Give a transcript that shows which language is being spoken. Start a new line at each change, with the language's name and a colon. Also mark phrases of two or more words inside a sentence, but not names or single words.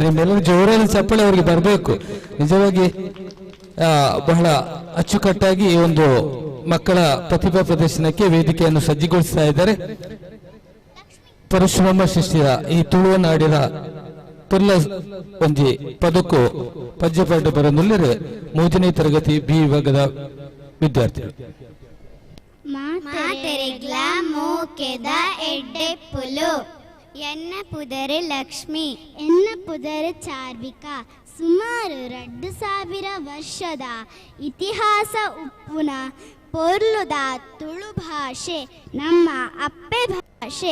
Kannada: ನಿಮ್ಮೆಲ್ಲರೂ ಜೋರಾದ ಚಪ್ಪಳೆ ಅವರಿಗೆ ಬರಬೇಕು. ನಿಜವಾಗಿ ಬಹಳ ಅಚ್ಚುಕಟ್ಟಾಗಿ ಈ ಒಂದು ಮಕ್ಕಳ ಪ್ರತಿಭಾ ಪ್ರದರ್ಶನಕ್ಕೆ ವೇದಿಕೆಯನ್ನು ಸಜ್ಜುಗೊಳಿಸ್ತಾ ಇದ್ದಾರೆ.
Tulu: ಪರಶುರಾಮ ಶಿಷ್ಯ ಈ ತುಳುವ ನಾಡಿನ ಪುಲ್ಲ ಒಂಜಿ ಪದಕು ಪದ್ಯಪಾಠ ಬರನುಳ್ಳರೆ
Kannada: 3ನೇ ತರಗತಿ ಬಿ ವಿಭಾಗದ ವಿದ್ಯಾರ್ಥಿಗಳು.
Tulu: ಮಾತೆರೆಗ್ಲ ಮೋಕೆದ ಎಡ್ಡೆಪ್ಪುಲು ಎನ್ನ ಪುದರೆ ಲಕ್ಷ್ಮಿ, ಎನ್ನ ಪುದರೆ ಚಾರ್ವಿಕಾ. ಸುಮಾರು 2000 ವರ್ಷದ ಇತಿಹಾಸ ಉಪ್ಪುನ ಪೊರ್ಲುದ ತುಳು ಭಾಷೆ ನಮ್ಮ ಅಪ್ಪೆ ಭಾಷೆ.